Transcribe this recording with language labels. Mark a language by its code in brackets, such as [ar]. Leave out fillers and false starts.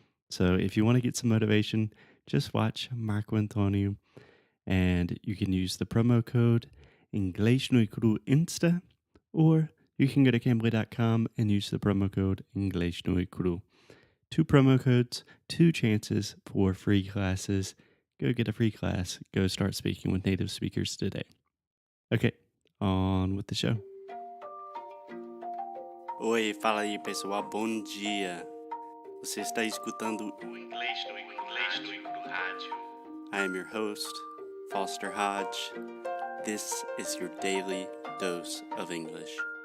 [en] So if you want to get some motivation, just watch Marco Antonio, and you can use the promo code English no Cru Insta, or you can go to cambly.com and use the promo code English no Cru. Two promo codes, two chances for free classes. Go get a free class. Go start speaking with native speakers today. Okay, on with the show. [pt] Oi, fala aí pessoal, bom dia. Você está escutando o Inglês no Rádio. [en] I am your host, Foster Hodge. This is your daily dose of English.